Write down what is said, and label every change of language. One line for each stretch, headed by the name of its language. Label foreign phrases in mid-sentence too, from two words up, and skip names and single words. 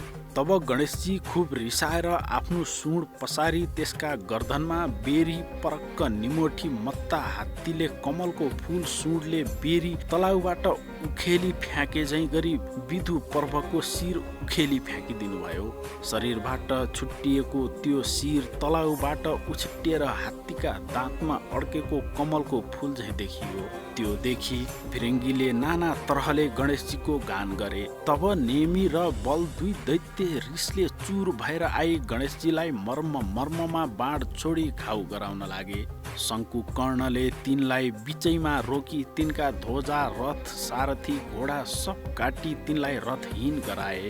Nepali: तब गणेशजी खुब रिसाएर आफ्नो सुँड पसारी त्यसका गर्दनमा बेरी परक्क निमोठी मत्ता हात्तीले कमलको फूल सुँडले बेरी तलाउबाट उखेली फ्याँके झैँ गरी विधु पर्वको शिर उखेली फ्याँकिदिनु भयो। शरीरबाट छुट्टिएको त्यो शिर तलाउबाट उछिट्टिएर हात्तीका दाँतमा अड्केको कमलको फूल झैँ देखियो। त्यो देखि भिरङ्गीले नाना तरहले गणेशजीको गान गरे। तब नेमी र बल दुई दैत्य रिसले चुर भएर आई गणेशजीलाई मर्ममा बाण छोडी घाउ गराउन लागे। शङ्कुकर्णले तिनलाई बिचैमा रोकी तिनका ध्वजा रथ सारथी घोडा सब काटी तिनलाई रथहीन गराए।